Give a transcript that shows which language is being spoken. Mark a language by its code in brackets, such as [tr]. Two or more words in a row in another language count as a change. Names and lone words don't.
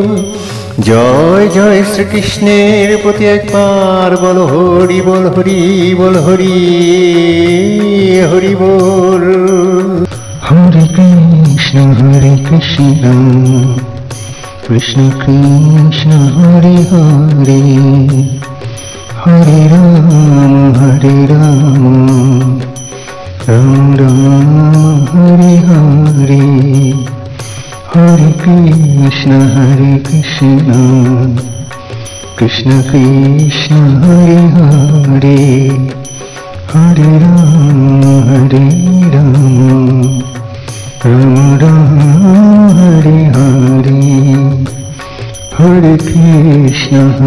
[bn] জয় জয় শ্রীকৃষ্ণের প্রতি একবার বল হরি বল হরি বল হরি হরি বল। [sa] হরে কৃষ্ণ কৃষ্ণ কৃষ্ণ হরে হরে, হরে রাম राम राम हरे हरे हरे कृष्ण कृष्ण कृष्ण हरे हरे हरे राम राम राम हरे हरे हरे कृष्ण